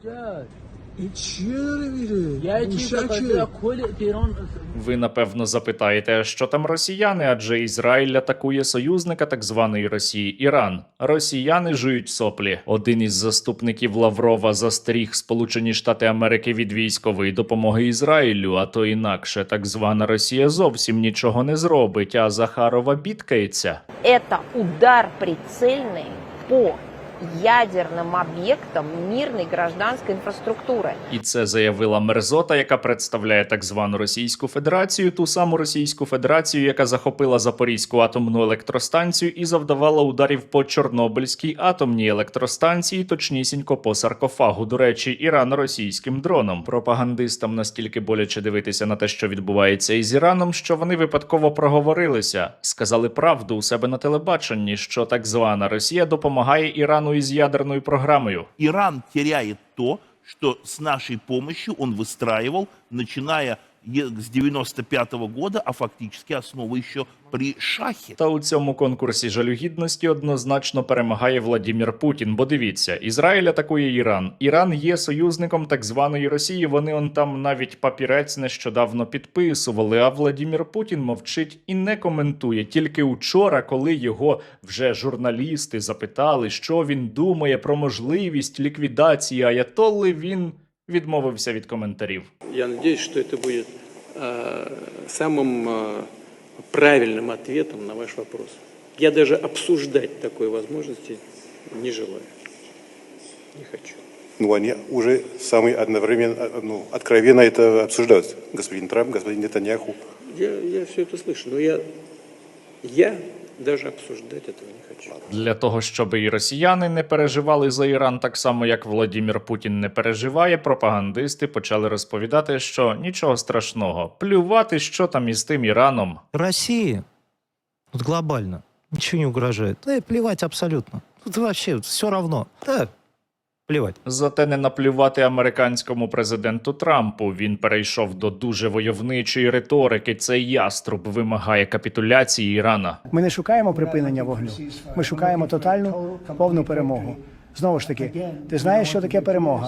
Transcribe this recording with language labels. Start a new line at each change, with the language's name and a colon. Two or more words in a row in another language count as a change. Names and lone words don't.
Ukrainian: Ви, напевно, запитаєте, а що там росіяни, адже Ізраїль атакує союзника так званої Росії – Іран. Росіяни жують соплі. Один із заступників Лаврова застеріг Сполучені Штати Америки від військової допомоги Ізраїлю, а то інакше так звана Росія зовсім нічого не зробить, а Захарова бідкається.
Russian: Это удар прицельный по ядерным объектам мирной гражданской инфраструктуры.
Ukrainian: І це заявила мерзота, яка представляє так звану Російську Федерацію, ту саму Російську Федерацію, яка захопила Запорізьку атомну електростанцію і завдавала ударів по Чорнобильській атомній електростанції, точнісінько по саркофагу. До речі, Іран російським дроном. Пропагандистам настільки боляче дивитися на те, що відбувається із Іраном, що вони випадково проговорилися. Сказали правду у себе на телебаченні, що так звана Росія допомагає Ірану із ядерною програмою.
Russian: Иран теряет то, что с нашей помощью он выстраивал, начиная с 95-го года, а фактически основа еще при шахе.
Ukrainian: Та у цьому конкурсі жалюгідності однозначно перемагає Владімір Путін. Бо дивіться, Ізраїль атакує Іран. Іран є союзником так званої Росії. Вони он там навіть папірець нещодавно підписували. А Владімір Путін мовчить і не коментує. Тільки учора, коли його вже журналісти запитали, що він думає про можливість ліквідації аятолли, він відмовився від коментарів.
Russian: Я надеюсь, что это будет самым правильным ответом на ваш вопрос. Я даже обсуждать такой возможности не желаю. Не хочу. Ну, они уже самые одновременно, откровенно это обсуждают. Господин Трамп, господин Нетаньяху. Я все это слышу, но я даже обсуждать этого не хочу.
Ukrainian: Для того, щоб і росіяни не переживали за Іран так само, як Владімір Путін не переживає, пропагандисти почали розповідати, що нічого страшного, плювати, що там із тим Іраном.
Russian: России вот глобально ничего не угрожает. Да и плевать абсолютно. Тут вообще все равно. Да, плевать.
Ukrainian: Зате не наплювати американському президенту Трампу. Він перейшов до дуже войовничої риторики. Цей яструб вимагає капітуляції Ірана. Ми не шукаємо припинення вогню. Ми шукаємо тотальну, повну перемогу. Знову ж таки, ти знаєш, що таке перемога?